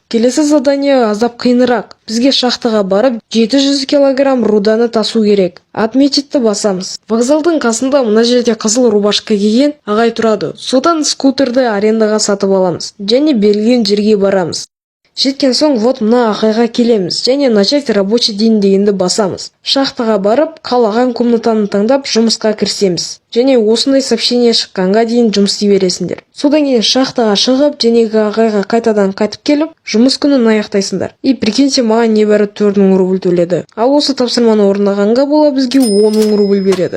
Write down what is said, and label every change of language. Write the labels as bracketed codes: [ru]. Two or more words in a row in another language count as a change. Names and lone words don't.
[kk] Келесі задание аздап қиынырақ. Бізге шахтаға барып 700 килограмм руданы тасу керек. Отметитті басамыз. Вокзалдың қасында мына жерде қызыл рубашка киген ағай тұрады. Содан скутерді арендаға сатып аламыз. Және берілген жерге барамыз. Жеткен соң вот мына ағайға келеміз. Және [ru] начать рабочий день [kk] дегенді басамыз. Шахтаға барып, қалаған комнатаны таңдап жұмысқа кірісеміз. Және осындай сообщение шыққанға дейін жұмыс істей бересіңдер. Содан кейін шахтаға шығып, жәнегі ағайға қайтадан қайтып келіп, жұмыс күнін аяқтайсыңдар. [ru] И прикиньте, [kk] маған небәрі 4000 рубль төледі. Ал осы тапсырманы орындағанға бола бізге 10 000 рубль береді.